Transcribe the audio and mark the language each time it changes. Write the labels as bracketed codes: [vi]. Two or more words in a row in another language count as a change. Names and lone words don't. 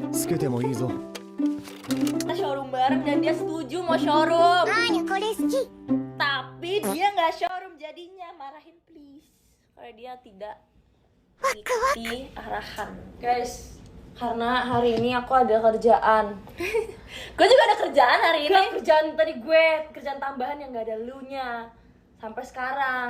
[ja] けてもいいぞ。 [id] Kita showroom bareng dan dia setuju mau showroom. [ja] あーにゃこれ好き [id] Tapi dia nggak showroom jadinya, marahin please. Karena dia tidak mengikuti arahan. Guys, karena hari ini aku ada kerjaan. Gue juga ada kerjaan hari ini. Kerjaan tadi gue, kerjaan tambahan yang nggak ada lu-nya sampai sekarang.